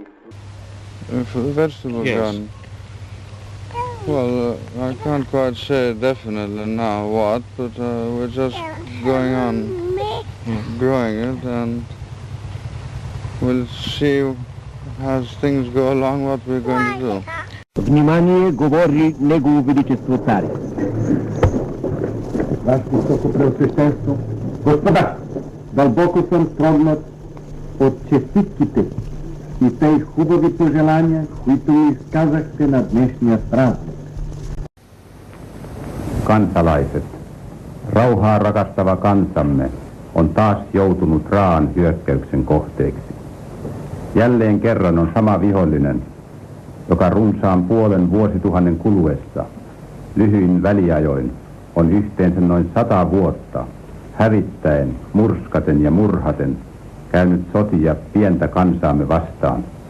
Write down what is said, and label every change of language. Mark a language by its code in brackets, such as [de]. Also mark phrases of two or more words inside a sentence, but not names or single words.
[en] For the vegetable garden? Well, I can't quite say definitely now what, but we're just going on growing it, and we'll see as things go along what we're going to do. [bg] Внимание, говорит Негово Величество царь. Ваше Високопреосвященство, господа, дълбоко съм строгнат от честитките и тъй хубави пожелания, които ми изказахте на днешния празник. [fi] Kansalaiset, rauhaa rakastava kansamme on taas joutunut raaan hyökkäyksen kohteeksi. Jälleen kerran on sama vihollinen, joka runsaan puolen vuosituhannen kuluessa, lyhyin väliajoin, on yhteensä noin 100 vuotta, hävittäen, murskaten ja murhaten, käynyt sotia pientä kansaamme vastaan